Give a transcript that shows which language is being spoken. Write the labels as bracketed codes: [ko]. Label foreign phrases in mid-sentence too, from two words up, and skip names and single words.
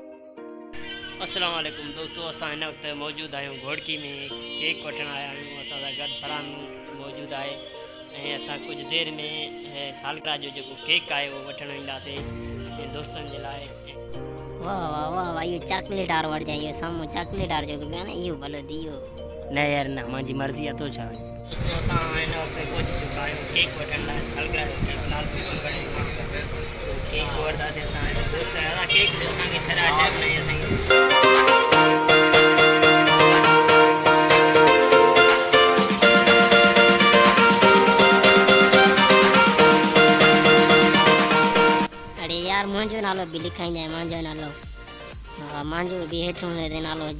[sd] अस्सलाम वालेकुम दोस्तों असां हिन वक़्तु मौजूदु आहियूं घोटकी में केक वठण आया आहियूं असां सां गॾु फरहान मौजूदु आहे ऐं असां कुझु देरि में सालगिरह जो जेको केक आहे उहो वठणु ईंदासीं ऐं दोस्तनि जे लाइ। वाह वाह वाह वाह इहो चॉकलेट वारो वठी इहो साम्हूं चॉकलेट वारो जेको पियो आहे न इहो भलो दियो न यार न मुंहिंजी मर्ज़ी आहे तो छा दोस्तों असां हिन वक़्तु पहुची चुका आहियूं केक वठण लाइ सालगिरह जो केक लाल किशन गणेश केक वठंदासीं असां दोस्त असां केक असांखे छॾा टाइम न असांखे यार मुंहिंजो नालो बि लिखाईंदा मुंहिंजो नालो हा मुंहिंजो बि हेठि हुन नालो हुजे।